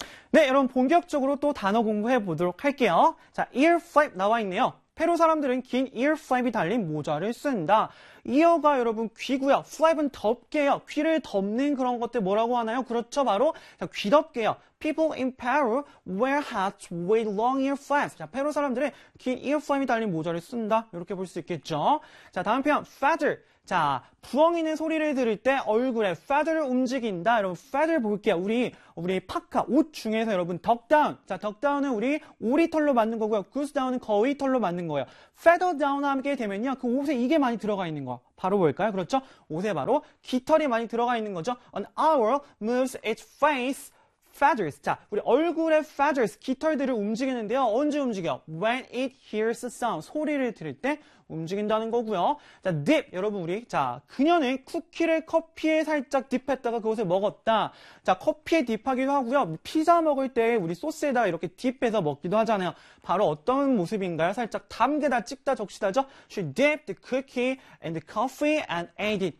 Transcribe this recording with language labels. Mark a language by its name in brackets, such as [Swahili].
[Korean] 네, 여러분 본격적으로 또 단어 공부해 보도록 할게요. 자, ear flap 나와 있네요. 페루 사람들은 긴 earflap이 달린 모자를 쓴다. 이어가 여러분 귀고요. flap은 덮개요. 귀를 덮는 그런 것들 뭐라고 하나요? 그렇죠. 바로 귀덮개요. [English] People in Peru wear hats with long ear flaps. [Korean] 자, 페루 사람들은 긴 earflap이 달린 모자를 쓴다. 이렇게 볼수 있겠죠. 자, 다음 표현. feather. 자, 부엉이는 소리를 들을 때 얼굴에 feather 움직인다. 여러분, feather 볼게요. 우리 파카, 옷 중에서 여러분, duck down. 자, duck down은 우리 오리털로 만든 거고요. goose down은 거위털로 만든 거예요. feather down 하게 되면요. 그 옷에 이게 많이 들어가 있는 거. 바로 볼까요? 그렇죠? 옷에 바로 깃털이 많이 들어가 있는 거죠. [English] an owl moves its face feathers. [Korean] 자, 우리 얼굴에 feathers, 깃털들을 움직이는데요. 언제 움직여? [English] when it hears sound. [Korean] 소리를 들을 때 움직인다는 거고요. 자, dip 여러분 우리 자 그녀는 쿠키를 커피에 살짝 딥했다가 그것을 먹었다. 자, 커피에 딥하기도 하고요. 피자 먹을 때 우리 소스에다가 이렇게 딥해서 먹기도 하잖아요. 바로 어떤 모습인가요? 살짝 담그다 찍다 적시다죠. [English] She dipped the cookie and the coffee and ate it.